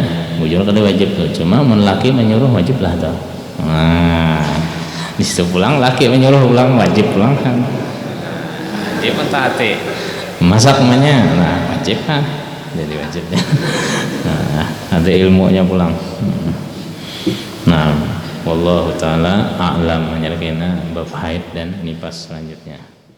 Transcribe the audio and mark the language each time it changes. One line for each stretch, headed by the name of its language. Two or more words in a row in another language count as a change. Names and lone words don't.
Banjar: Bujur kada wajib tuh, cuma mun laki menyuruh wajib lah tuh. Di situ pulang laki menyuruh pulang wajib pulang kan. Dia mentaati. Masak namanya, nah wajib kan. Jadi wajibnya. Ada ilmunya pulang.
Arabic: Nah والله تعالى أعلم,
Banjar: menyerahkan bab haid dan nifas selanjutnya.